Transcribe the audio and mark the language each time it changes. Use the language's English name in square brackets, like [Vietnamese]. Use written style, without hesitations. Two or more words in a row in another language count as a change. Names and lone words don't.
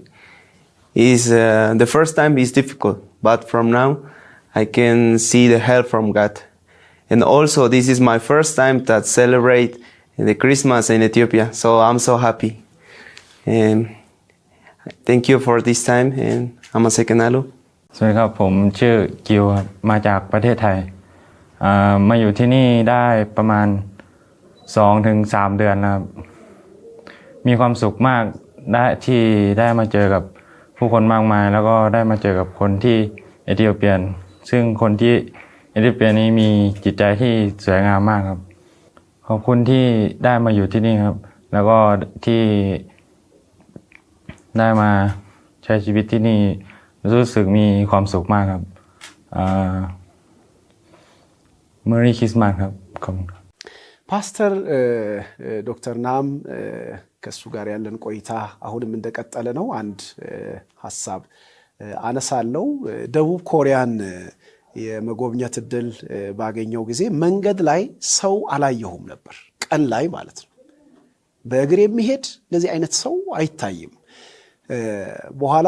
[English] Is the first time is difficult, but from now I can see the help from God. And also this is my first time that celebrate the Christmas in Ethiopia, so I'm so happy. And thank you for this time, and I'm a Sekenalu. [Thai] สวัสดีครับผมชื่อกิวครับมาจากประเทศไทยมาอยู่ที่นี่ได้ประมาณ 2-3 เดือนนะครับ มีความสุขมากที่ได้มาเจอกับผู้คนมากมายแล้วก็ได้มาเจอกับคนที่เอธิโอเปียนซึ่งคนที่เอธิโอเปียนี้มีจิตใจที่สวยงามมากครับขอบคุณที่ได้มาอยู่ที่นี่ครับแล้วก็ที่ได้มาใช้ชีวิตที่นี่รู้สึกมีความสุขมากครับ [English] Merry Christmas [Thai] ครับขอบคุณครับ [Amharic] ፓስተር ዶክተር ናም ከሱ ጋር ያለን ቆይታ አሁንም እንደቀጠለ ነው። አንድ ሐሳብ አነሳለው። ደቡብ ኮሪያን የመጎብኘት እድል ባገኘው ጊዜ መንገድ ላይ ሰው አላየሁም ነበር፣ ቀን ላይ ማለት ነው። በእግር የሚሄድ እንደዚህ አይነት ሰው አይታይም። በኋላ